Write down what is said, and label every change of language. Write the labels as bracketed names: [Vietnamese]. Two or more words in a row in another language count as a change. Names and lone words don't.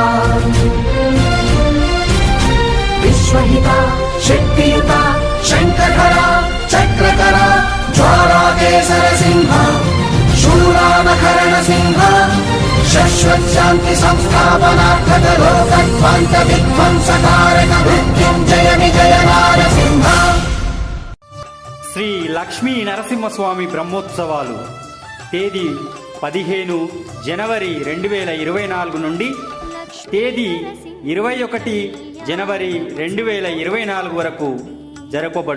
[Sanskrit] विश्वहिता शक्तियुता शङ्खधरा चक्रकरा ज्वालाकेसर सिंह शूलानकरण सिंह शाश्वत शांति संस्थापनार्थक लोकध्वंस विध्वंसकारक मृत्युंजय विजय नारसिंह. [Telugu] శ్రీ లక్ష్మీ నరసింహస్వామి బ్రహ్మోత్సవాలు తేదీ 15 జనవరి 2024 నుండి తేదీ 21 జనవరి 2024 వరకు జరపబడును.